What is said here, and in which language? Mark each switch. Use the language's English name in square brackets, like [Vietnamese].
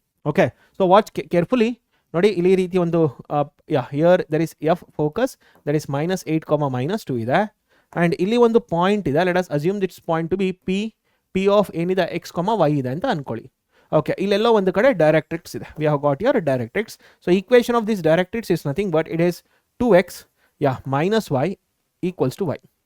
[English] Okay, so watch carefully. [Kannada] ನೋಡಿ ಇಲ್ಲಿ ರೀತಿ ಒಂದು [English] here there is f focus that is -8, -2 [Kannada] ಇದೆ. [English] and [Kannada] ಇಲ್ಲಿ ಒಂದು ಪಾಯಿಂಟ್ ಇದೆ. [English] let us assume this point to be p of [Kannada] ಏನಿದೆ? x, y ಇದೆ ಅಂತ ಅನ್ಕೊಳ್ಳಿ. ಓಕೆ, ಇಲ್ಲೆಲ್ಲೋ ಒಂದು ಕಡೆ ಡೈರೆಕ್ಟ್ರಿಕ್ಸ್ ಇದೆ. [English] we have got here directrix. so equation of this directrix is nothing but it is 2x minus y equals to y.